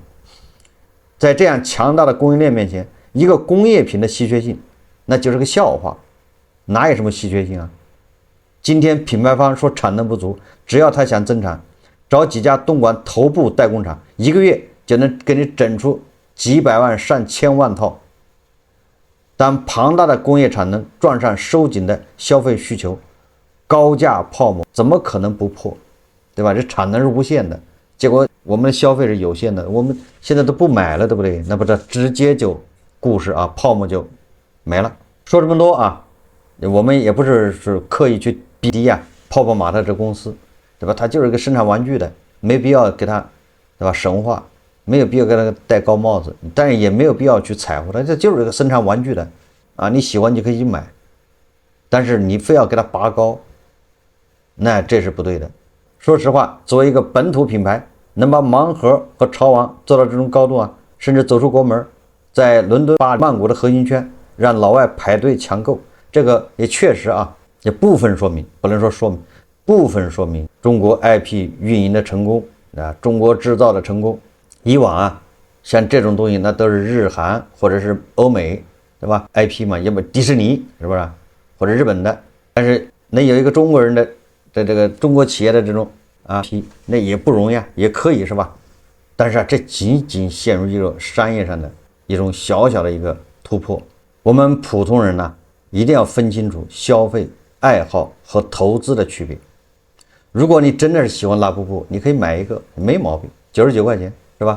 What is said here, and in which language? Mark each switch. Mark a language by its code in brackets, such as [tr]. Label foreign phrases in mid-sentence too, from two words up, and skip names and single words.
[zh] 在這樣強大的供應鏈面前，一個工業品的稀缺性那就是個笑話，哪有什麼稀缺性今天品牌方說產能不足，只要他想增產，找幾家東莞頭部代工廠，一個月就能給你整出幾百萬上千萬套。當龐大的工業產能撞上收緊的消費需求，高價泡沫怎麼可能不破？對吧？這產能是無限的，結果我們的消費是有限的，我們現在都不買了，對不對？那不是直接就故事泡沫就沒了。說這麼多我們也不是刻意去逼低泡泡瑪特這公司，對吧？它就是一個生產玩具的，沒必要給它，對吧？神化，沒有必要給它戴高帽子，但是也沒有必要去踩乎它，這就是一個生產玩具的你喜歡就可以去買，但是你非要給它拔高，那這是不對的。說實話，作為一個本土品牌，能把盲盒和潮王做到這種高度甚至走出國門，在倫敦、巴黎、曼谷的核心圈讓老外排隊搶購，這個也確實也部分說明，不能說說明，部分說明中國 IP 運營的成功中國製造的成功。以往像這種東西那都是日韓或者是歐美，對吧 ？IP 嘛，要麼迪士尼是不是？或者日本的，但是能有一個中國人的这個中國企業的這種IP，那也不容易也可以是吧？但是這僅僅陷入一種商業上的一種小小的一個突破。我們普通人一定要分清楚消費、愛好和投資的區別。如果你真的是喜歡拉布布，你可以買一個，沒毛病，99塊錢是吧？